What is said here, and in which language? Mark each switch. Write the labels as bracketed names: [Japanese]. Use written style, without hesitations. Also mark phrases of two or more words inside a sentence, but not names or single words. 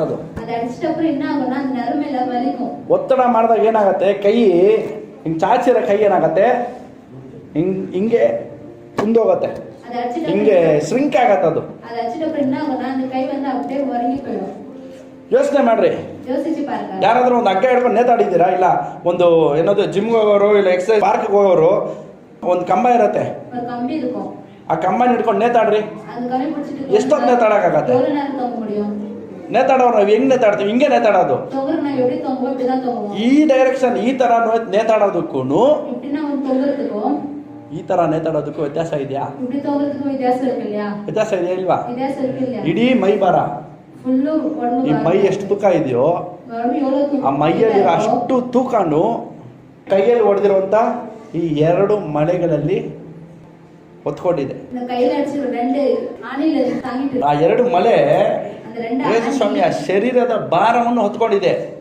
[Kannada] ಅದು ಒತ್ತಡ ಮಾಡಿದಾಗ ಏನಾಗತ್ತೆ, ಕೈ ಹಿಂಗ್ ಚಾಚಿರೋ ಕೈ ಏನಾಗತ್ತೆ, ಹಿಂಗೆ ಕುಂದೋಗತ್ತೆ, ಹಿಂಗೆ ಸ್ರಿಂಕ್ ಆಗತ್ತೆ. ಅದು ಯೋಚನೆ ಮಾಡ್ರಿ. [Tamil] யோசிச்சு பாருங்க. [Kannada] ಯಾರಾದ್ರೂ ಒಂದು ಹಗ್ಗ ಹಿಡ್ಕೊಂಡು ನೇತಾಡಿದ್ದೀರಾ? ಇಲ್ಲ ಒಂದು ಏನದು ಜಿಮ್ಗೆ ಹೋಗೋರು, ಇಲ್ಲ ಎಕ್ಸರ್ಸೈಸ್ ಪಾರ್ಕ್ಗೆ ಹೋಗೋರು, ಒಂದು ಕಂಬ ಇರುತ್ತೆ, [Tamil] ஒரு கம்பி இருக்கும், [Kannada] ಆ ಕಂಬನ ಹಿಡ್ಕೊಂಡು ನೇತಾಡ್ರಿ. [Tamil] அந்த கம்பி பிடிச்சிட்டு [Kannada] ಎಷ್ಟೊತ್ತು ನೇತಾಡಕ್ಕಾಗತ್ತೆ? [Tamil] எவ்வளவு நேரம் தொங்க முடியும்? [Kannada] ನೇತಾಡೋರು ನಾವು ಹೆಂಗ್ ನೇತಾಡ್ತೀವಿ? ಹಿಂಗೆ ನೇತಾಡೋದು. [Tamil] தொங்குறது நான் எப்படி தொங்குவோம்? இப்படிதான் தொங்குவோம். [Kannada] ಈ ಡೈರೆಕ್ಷನ್ ಈ ತರ ನೇತಾಡೋದಕ್ಕೂ [Tamil] இப்படி நான் தொங்குறதுக்கும் [Kannada] ಈ ತರ ನೇತಾಡೋದಕ್ಕೂ ವ್ಯತ್ಯಾಸ ಇದೆಯಾ? [Tamil] இப்படி தொங்குறதுக்கும் வித்தியாசம் இருக்கு இல்லையா? [Kannada] ವ್ಯತ್ಯಾಸ ಇದೆಯಾ ಇಲ್ವಾ? [Tamil] வித்தியாசம் இருக்கு இல்லையா? [Kannada] ಇಡೀ ಮೈ ಭಾರ, ಫುಲ್ಲು ಈ ಮೈ ಎಷ್ಟು ತೂಕ ಇದೆಯೋ ಆ ಮೈಯಲ್ಲಿ ಅಷ್ಟು ತೂಕನು ಕೈಯಲ್ಲಿ ಹೊಡೆದಿರುವಂತ ಈ 2 ಮಳೆಗಳಲ್ಲಿ ಹೊತ್ಕೊಂಡಿದೆ. ಆ 2 ಮಲೆ ಯೇಸು ಸ್ವಾಮಿಯ ಶರೀರದ ಭಾರವನ್ನು ಹೊತ್ಕೊಂಡಿದೆ.